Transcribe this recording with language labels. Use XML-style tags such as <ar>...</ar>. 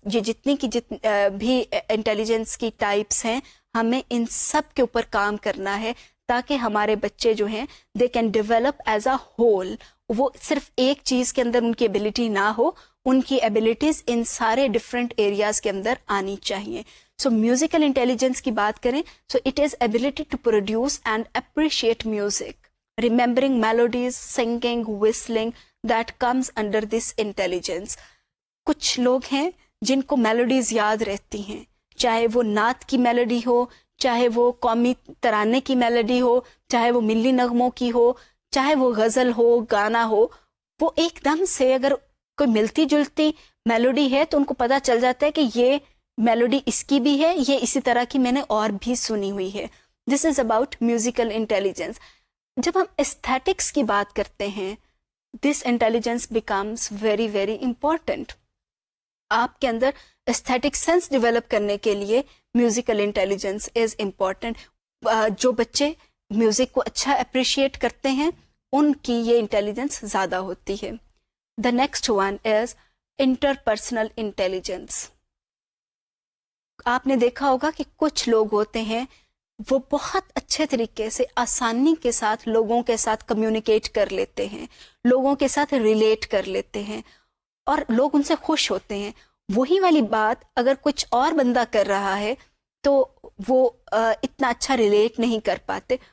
<ur>یہ جتنی کی بھی انٹیلیجنس کی ٹائپس ہیں, ہمیں ان سب کے اوپر کام کرنا ہے تاکہ ہمارے بچے جو ہیں</ur> <en>they can develop as a whole.</en> <ur>وہ صرف ایک چیز کے اندر ان کی ایبلٹی نہ ہو, ان کی ایبلٹیز ان سارے ڈفرینٹ ایریاز کے اندر آنی چاہیے. سو میوزیکل انٹیلیجنس کی بات کریں</ur> <en>so it is ability to produce and appreciate music, remembering melodies, singing, whistling, that comes under this intelligence.</en> <ur>کچھ لوگ ہیں جن کو میلوڈیز یاد رہتی ہیں, چاہے وہ نعت کی میلوڈی ہو, چاہے وہ قومی ترانے کی میلوڈی ہو, چاہے وہ ملی نغموں کی ہو, چاہے وہ غزل ہو, گانا ہو. وہ ایک دم سے اگر کوئی ملتی جلتی میلوڈی ہے تو ان کو پتہ چل جاتا ہے کہ یہ میلوڈی اس کی بھی ہے, یہ اسی طرح کی میں نے اور بھی سنی ہوئی ہے.</ur> <en>This is about musical intelligence.</en> <ur>جب ہم ایستھیٹکس کی بات کرتے ہیں,</ur> <en>This intelligence becomes very very important.</en> <ur>آپ کے اندر ایستھیٹک سینس ڈیولپ کرنے کے لیے میوزیکل انٹیلیجنس از امپورٹنٹ. جو بچے میوزک کو اچھا اپریشیٹ کرتے ہیں ان کی یہ انٹیلیجنس زیادہ ہوتی ہے.</ur> <en>The next one is interpersonal intelligence.</en> <ur>آپ نے دیکھا ہوگا کہ کچھ لوگ ہوتے ہیں وہ بہت اچھے طریقے سے آسانی کے ساتھ لوگوں کے ساتھ کمیونیکیٹ کر لیتے ہیں, لوگوں کے ساتھ ریلیٹ کر لیتے ہیں اور لوگ ان سے خوش ہوتے ہیں. وہی والی بات اگر کچھ اور بندہ کر رہا ہے تو وہ اتنا اچھا ریلیٹ نہیں کر پاتے.</ur>